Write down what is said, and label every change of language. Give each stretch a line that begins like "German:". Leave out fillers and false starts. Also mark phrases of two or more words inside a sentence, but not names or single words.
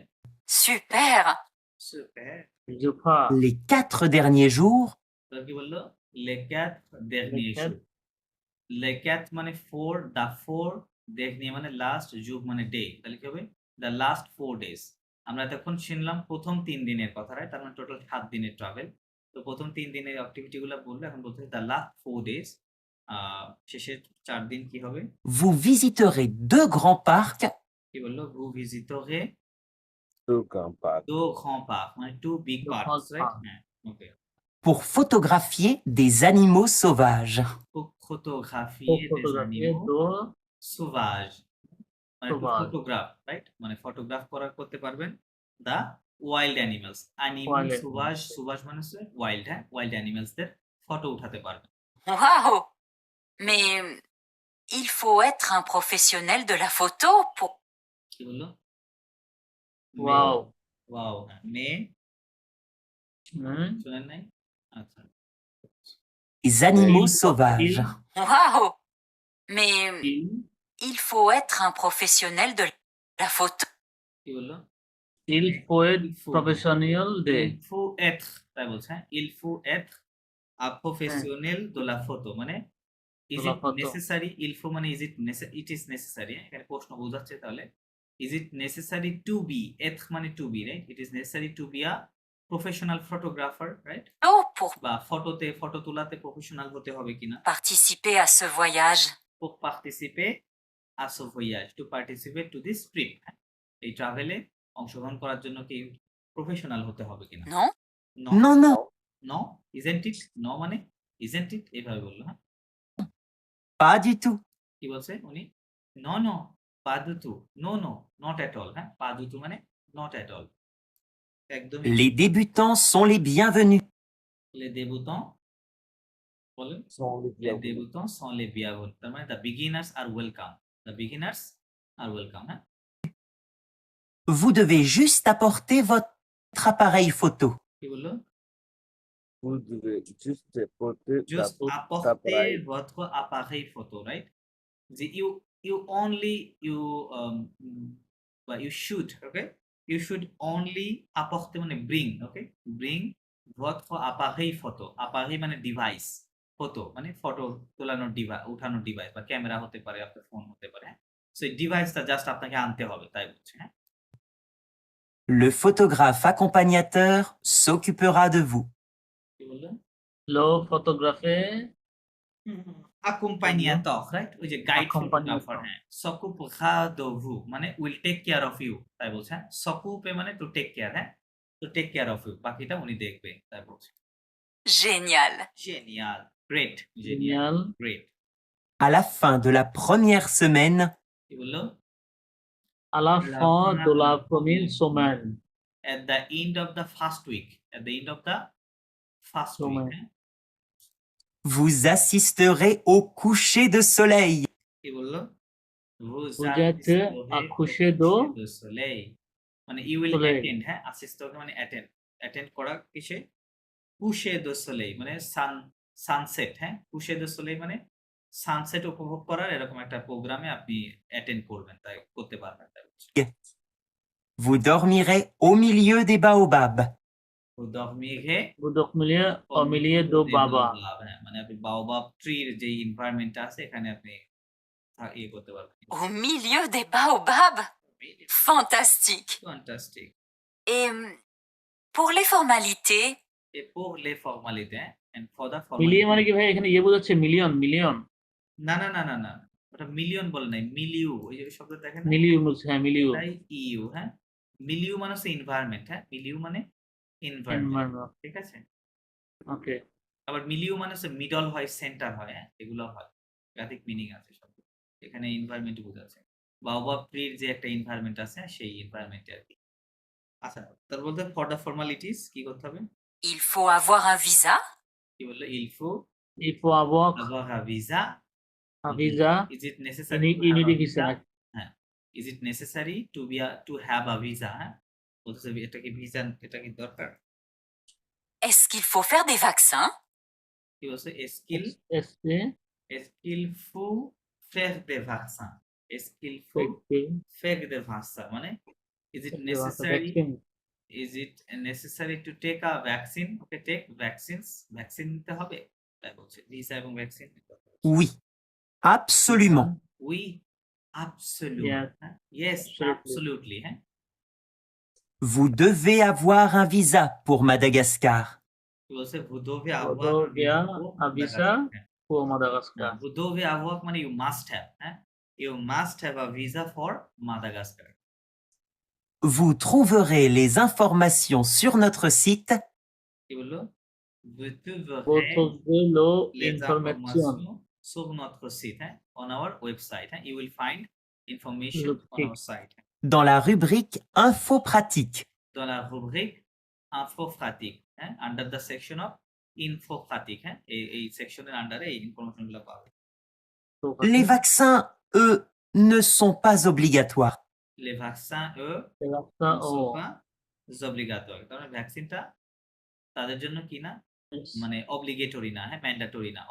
French: Super!
Bangla: সুপার, Jupa,
French: Les 4 derniers jours
Bangla: তো কি বললো?
French: les 4 derniers quatre. jours, les 4
Bangla: মানে 4, the 4 dernier মানে লাস্ট, যুগ মানে ডে, তাহলে কি হবে?
English: the last 4 days.
Bangla: আমরা এতক্ষণ শুনলাম প্রথম 3 দিনের কথা, রাইট, তার মানে টোটাল 7 দিনের ট্রাভেল। তো প্রথম 3 দিনের অ্যাক্টিভিটি গুলো বললো, এখন বলতে
English: the last 4 days,
Bangla: শেষের 4 দিন কি হবে?
French: vous visiterez 2 grands parcs
Bangla: কি বললো?
French: vous visiterez
English: two compact.
French: 2 grands parcs, মানে 2 big Deux parks, grands
Bangla: রাইট,
French: parcs.
Bangla: হ্যাঁ, ওকে।
French: pour photographier des animaux sauvages. pour photographier Pour des photographier animaux deux sauvages,
Bangla: মানে
French: Sauvage.
Bangla: ফটোগ্রাফ, রাইট, মানে ফটোগ্রাফ করতে পারবেন
English: the wild animals, Wild
Bangla: সুভাষ মানে ওয়াইল্ড, হ্যাঁ,
English: wild animals
Bangla: দের ফটো উঠাতে পারবেন।
French: Waouh! Mais il faut être un professionnel de la photo pour...
Bangla: কি বললো?
English: Wow.
Bangla: ওয়াও, হ্যাঁ, মে Hmm. শুনেন নাই? আচ্ছা,
French: Les animaux Il- sauvages. Waouh! Mais Il, il faut être un professionnel de la photo.
Bangla: কি বললো?
French: il faut être Il faut. professionnel de il faut être,
Bangla: তাই বলছে, হ্যাঁ,
French: il faut être a professionnel de la photo, মানে is De la
English: it
French: photo.
English: necessary,
French: il faut
English: মানে is it it is necessary, হ্যাঁ,
Bangla: এখানে প্রশ্ন বোঝাচ্ছে, তাহলে
English: is it necessary to be, être মানে to be, right, it is necessary to be a professional photographer, right,
French: Pour
Bangla: বা ফটো তোলাতে প্রফেশনাল হতে হবে কিনা,
French: participer à ce voyage. pour participer à ce voyage,
English: to participate to this trip,
Bangla: হ্যাঁ, এই ট্রাভেলে অংশগ্রহণ করার জন্য কি প্রফেশনাল হতে হবে কিনা?
French: Non?
English: No,
French: Non, non,
English: no, isn't it, no মানে isn't it,
Bangla: এইভাবে বললো, হ্যাঁ।
French: pas du tout.
Bangla: কি বলছে উনি?
English: no no
French: pas du tout,
English: no no not at all, হ্যাঁ,
French: pas du tout
English: মানে not at all, একদমই।
French: Les débutants sont les bienvenus. les débutants, বলেন, les débutants sont les bienvenus,
Bangla: তার মানে
English: the beginners are welcome, the beginners are welcome,
Bangla: হ্যাঁ।
French: Vous devez juste apporter votre appareil photo.
Bangla: কি বললো?
French: Vous devez juste porter Just
English: the
French: apporter appareil. votre appareil photo,
English: right? The you only but you should, okay? You should only apporter মানে bring, okay?
Bangla: Bring
French: votre appareil photo. Appareil
Bangla: মানে ডিভাইস, ফটো মানে ফটো তোলানোর ডিভাইস, উঠানোর ডিভাইস, বা ক্যামেরা হতে পারে, আপনার ফোন হতে পারে, হ্যাঁ। সো এই ডিভাইসটা জাস্ট আপনাকে আনতে হবে, তাই বলছে, হ্যাঁ।
French: Le photographe accompagnateur s'occupera de vous.
Bangla: কি বললেন?
French: le photographe accompagnateur,
English: right?
Bangla: ওই যে গাইড
French: Accompagnateur.
Bangla: ফটোগ্রাফার, হ্যাঁ,
French: s'occupera de vous
English: মানে will take care of you,
Bangla: তাই বলছে, হ্যাঁ।
English: s'occupe মানে to take care, হ্যাঁ, to take care of you,
Bangla: বাকিটা উনি দেখবে, তাই বলছে।
French: Génial! Génial, great, génial
English: great.
French: À la fin de la première semaine,
Bangla: কি বললো?
French: à la fin de la première semaine
English: at the end of the first week. At the end of the first week.
Bangla: সময়। হ্যাঁ?
French: Vous assisterez au coucher de soleil.
Bangla: কি বললো?
French: Vous Vous êtes assisterez à au coucher de soleil.
English: মানে you will
French: soleil.
English: attend,
Bangla: হ্যাঁ? assist মানে attend করা কিসে?
French: coucher de soleil
Bangla: মানে সানসেট, হ্যাঁ?
French: coucher de soleil
Bangla: মানে সানসেট উপভোগ করার এরকম একটা প্রোগ্রামে আপনি অ্যাটেন্ড করবেন, তাই করতে পারবেন। তাই বলছে।
French: Vous dormirez au milieu des baobabs. Vous dormirez Vous dormirez au milieu de baobab. হ্যাঁ, মানে আপনি বাওবাব ট্রির যে এনভায়রনমেন্টটা আছে এখানে আপনি ইয়ে করতে পারবেন। Au milieu des baobabs? Fantastique.
English: Fantastic.
French: Et pour les formalités, Et pour les formalités, hein,
English: and for the
Bangla: মিলিয়ে মানে
French: formalités.
Bangla: কি ভাই এখানে ইয়ে বোঝাচ্ছে মিলিয়ন মিলিয়ন না না না না না ওটা মিলিয়ন বলে নাই, মিলিউ। ওই যে শব্দ দেখেন না? মিলিয়ন বলছে, হ্যাঁ মিলিয়ন এটাই ইউ, হ্যাঁ? মিলিউ মানে হচ্ছে এনভায়রনমেন্ট, হ্যাঁ? মিলিউ মানে এনভায়রনমেন্ট, ঠিক আছে? ওকে আবার মিলিউ মানে হচ্ছে মিডল হয়, সেন্টার হয়, হ্যাঁ? এগুলো হয়। একাধিক মিনিং আছে শব্দ। এখানে এনভায়রনমেন্ট বোঝাচ্ছে। বাওবাব ট্রির যে একটা এনভায়রনমেন্ট আছে সেই এনভায়রনমেন্টে আর কি। আচ্ছা, তার বলতে
English: for the formalities
Bangla: কি করতে হবে?
French: il faut avoir un visa?
Bangla: কি বললো?
French: il faut il faut avoir avoir un visa. un visa
English: Is it necessary to you have need a a visa হ্যাঁ, is it necessary to have a visa,
Bangla: হ্যাঁ? বলতেছে এটা কি ভিসা, এটা কি দরকার?
French: Est-ce qu'il faut faire des vaccins?
Bangla: কি বলছে? স্কিল
French: est-ce skillful faire des vaccins.
English: Skillful
French: que faire des vaccins
English: মানে is it necessary to take a vaccine? Okay, take vaccines.
Bangla: ভ্যাকসিন নিতে হবে, তাই বলছে। ভিসা এবং ভ্যাকসিন।
French: Oui, absolument. Oui, absolument.
English: Yes. হ্যাঁ? Yes, Absolutely. absolutely,
Bangla: হ্যাঁ?
French: Vous devez avoir un visa pour Madagascar.
Bangla: কি বলছে?
French: Vous devez vous avoir un devez pour un visa Madagascar. pour Madagascar Vous devez avoir
English: মানে you must have, হ্যাঁ? You must have a visa for Madagascar.
French: Vous trouverez les informations sur notre site
Bangla: কি বললো?
French: Vous vous trouverez trouvez les l'information informations sur notre site, hein,
English: on our website.
French: Hein.
English: You will find information on our site.
French: dans la rubrique Info pratique. Dans la rubrique Info pratique, hein,
English: under the section of Info pratique, hein,
Bangla: এই সেকশনের আন্ডারে এই ইনফরমেশনগুলো পাবে।
French: Les vaccins, eux, ne sont pas obligatoires. Les vaccins, eux, les ne vaccins sont pas obligatoires.
Bangla: কারণ ভ্যাকসিনটা তাদের জন্য কি না, মানে অব্লিগেটরি না, হ্যাঁ, ম্যান্ডেটরি না।